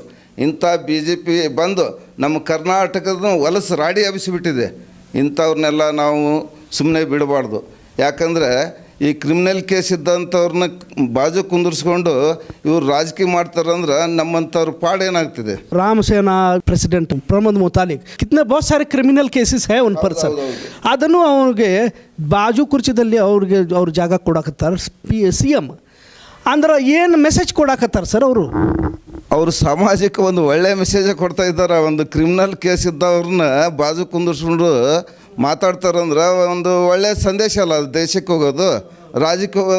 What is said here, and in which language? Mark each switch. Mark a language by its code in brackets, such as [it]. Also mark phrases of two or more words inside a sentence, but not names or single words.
[kn] ಇಂಥ ಬಿ ಜೆ ಪಿ ಬಂದು ನಮ್ಮ ಕರ್ನಾಟಕದ ಹೊಲಸು ರಾಡಿ ಹಬ್ಬಿಸಿಬಿಟ್ಟಿದೆ. ಇಂಥವ್ರನ್ನೆಲ್ಲ ನಾವು ಸುಮ್ಮನೆ ಬಿಡಬಾರ್ದು. ಯಾಕಂದರೆ ಈ [en] criminal case [kn] ಇದ್ದಂಥವ್ರನ್ನ ಬಾಜು ಕುಂದಿರಿಸ್ಕೊಂಡು ಇವ್ರು ರಾಜಕೀಯ ಮಾಡ್ತಾರಂದ್ರೆ ನಮ್ಮಂಥವ್ರ ಪಾಡೇನಾಗ್ತಿದೆ. [hi] राम सेना प्रेसिडेंट प्रमोद मुतालिक कितने बहुत सारे [en] criminal cases [hi] है उन पर सर. [kn] ಅದನ್ನು ಅವ್ರಿಗೆ ಬಾಜು ಕುರ್ಚಿದಲ್ಲಿ ಅವ್ರ ಜಾಗ ಕೊಡಾಕತ್ತಾರೆ ಸಿ ಎಮ್ ಅಂದ್ರೆ ಏನು ಮೆಸೇಜ್ ಕೊಡಾಕತ್ತಾರೆ ಸರ್ ಅವರು ಸಮಾಜಕ್ಕೆ ಒಂದು ಒಳ್ಳೆಯ ಮೆಸೇಜ್ ಕೊಡ್ತಾ ಇದ್ದಾರೆ. ಒಂದು [en] criminal case [kn] ಇದ್ದವ್ರನ್ನ ಬಾಜು ಕುಂದಿರ್ಸ್ಕೊಂಡು ಮಾತಾಡ್ತಾರಂದ್ರೆ ಒಂದು ಒಳ್ಳೆಯ ಸಂದೇಶ ಅಲ್ಲ ಅದು ದೇಶಕ್ಕೆ ಹೋಗೋದು, ರಾಜ್ಯಕ್ಕೆ ಹೋಗೋದು.